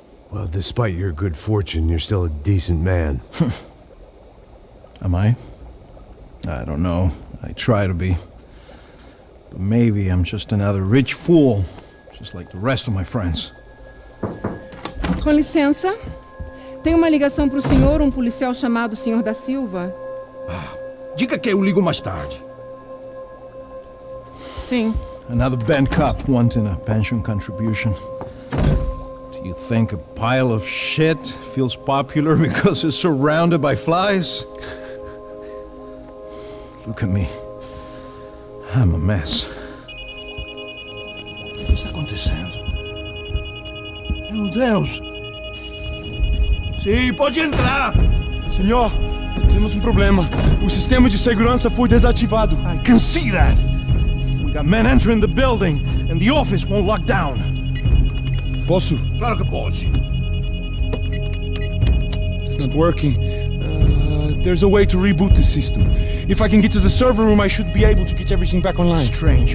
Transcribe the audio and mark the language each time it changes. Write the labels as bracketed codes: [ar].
[en] Well, despite your good fortune, you're still a decent man. Am I? I don't know. I try to be. But maybe I'm just another rich fool, just like the rest of my friends. [pt] Com licença. Tem uma ligação pro senhor, policial chamado Senhor da Silva. Diga que eu ligo mais tarde. Sim. [en] Another bent cop wanting a pension contribution. Do you think a pile of shit feels popular because it's surrounded by flies? Look at me. I'm a mess. [pt] O que está acontecendo? Meu Deus! Sim, pode entrar! Senhor, temos problema. O sistema de segurança foi desativado. [en] I can see that. We got men entering the building and the office won't lock down. [pt] Posso? Claro que pode. [en] It's not working. There's a way to reboot the system. If I can get to the server room, I should be able to get everything back online. Strange.